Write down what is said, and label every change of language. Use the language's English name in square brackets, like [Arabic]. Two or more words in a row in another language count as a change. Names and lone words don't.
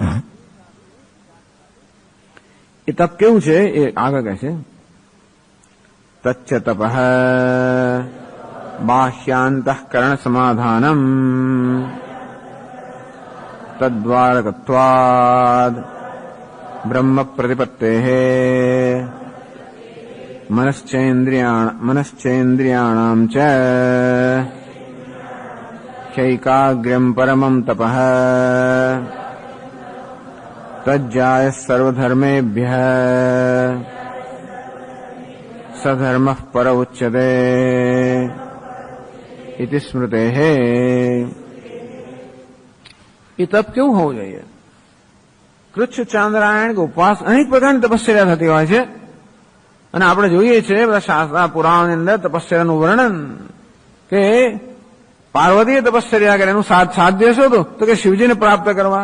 [Gujarati] એ તપ કેવું છે એ આગળ કહે છે. [Sanskrit] तच्च तपः बाह्यान्तःकरण समाधानम् तद्द्वारकत्वाद् ब्रह्म प्रतिपत्तेः मनश्चेन्द्रियाणां च ह्यैकाग्र्यं परमं तपः तज्जायः सर्वधर्मेभ्यः सधर्मः पर उच्यते इति स्मृतेः. [Hindi] ये तप क्यों होવું જોઈએ? [Gujarati] કૃચ્છ ચાંદ્રાયણ કે ઉપવાસ અનેક પ્રકારની તપસ્યા થતી હોય છે અને આપણે જોઈએ છીએ બધા શાસ્ત્ર પુરાણની અંદર તપસ્યાનું વર્ણન કે પાર્વતીએ તપશ્ચર્યા કરે એનું સાધ્ય શું હતું તો કે શિવજીને પ્રાપ્ત કરવા.